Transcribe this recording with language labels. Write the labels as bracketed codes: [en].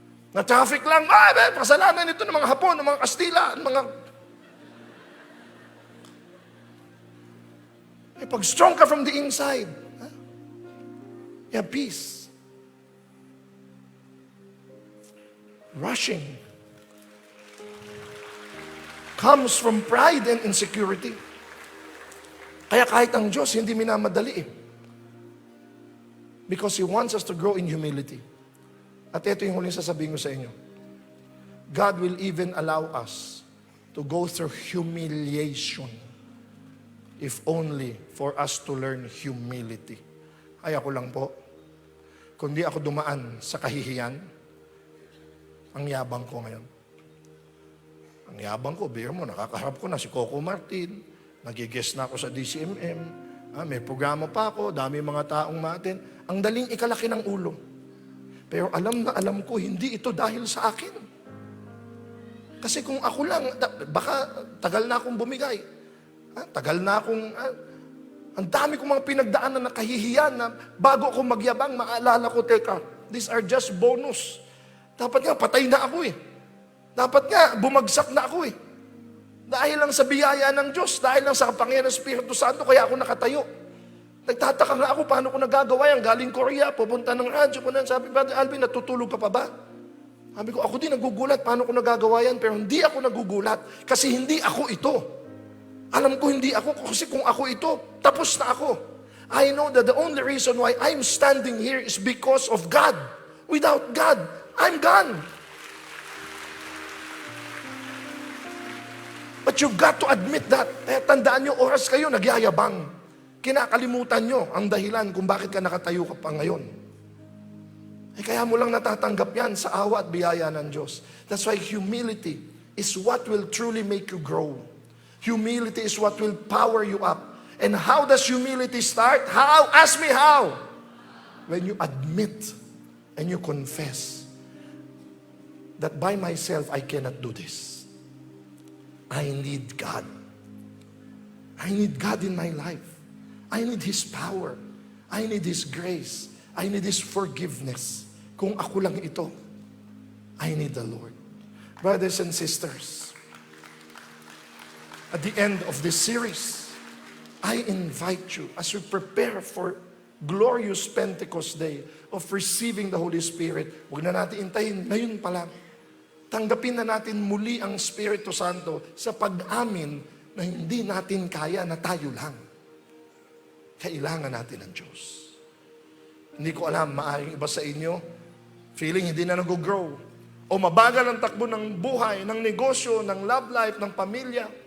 [tl] Na traffic lang, kasalanan ito ng mga Hapon, ng mga Kastila, ng mga... Pag strong ka [en] from the inside, you have peace. Rushing comes from pride and insecurity. [tl] Kaya kahit ang Diyos, hindi minamadali eh. [en] Because He wants us to grow in humility. [tl] At ito yung huling sasabihin ko sa inyo. [en] God will even allow us to go through humiliation if only for us to learn humility. [tl] Ay ako lang po, kundi ako dumaan sa kahihiyan, ang yabang ko ngayon. Ang yabang ko, biro mo, nakakaharap ko na si Coco Martin, nagigest na ako sa DCMM, may programa pa ako, dami mga taong ma-attend. Ang daling ikalaki ng ulo. Pero alam na alam ko, hindi ito dahil sa akin. Kasi kung ako lang, baka tagal na akong bumigay. Tagal na akong... ang dami kong mga pinagdaanan na kahihiyan na bago ako magyabang, maalala ko, teka, [en] these are just bonus. [tl] Dapat nga, patay na ako eh. Dapat nga, bumagsak na ako eh. Dahil lang sa biyaya ng Diyos, dahil lang sa kapangyarihan ng Espiritu Santo, kaya ako nakatayo. Nagtataka nga ako, paano ko nagagawa yan? Galing Korea, pupunta ng radyo ko na, sabi, Brother Alvin, natutulog ka pa ba? Sabi ko, ako din nagugulat, paano ko nagagawa yan? Pero hindi ako nagugulat, kasi hindi ako ito. Alam ko hindi ako, kasi kung ako ito, tapos na ako. [en] I know that the only reason why I'm standing here is because of God. Without God, I'm gone. But you've got to admit that. [tl] Eh, tandaan nyo, oras kayo, nagyayabang. Kinakalimutan nyo ang dahilan kung bakit ka nakatayo ka pa ngayon. Eh, kaya mo lang natatanggap yan sa awa at biyaya ng Diyos. [en] That's why humility is what will truly make you grow. Humility is what will power you up. And how does humility start? How? Ask me how. When you admit and you confess that by myself I cannot do this. I need God. I need God in my life. I need His power. I need His grace. I need His forgiveness. [tl] Kung ako lang ito, [en] I need the Lord. Brothers and sisters, at the end of this series, I invite you as we prepare for glorious Pentecost Day of receiving the Holy Spirit, [tl] huwag na natin intayin, ngayon pa lang. Tanggapin na natin muli ang Espiritu Santo sa pag-amin na hindi natin kaya na tayo lang. Kailangan natin ng Diyos. Hindi ko alam, maaaring iba sa inyo, feeling hindi na nag-grow. O mabagal ang takbo ng buhay, ng negosyo, ng love life, ng pamilya.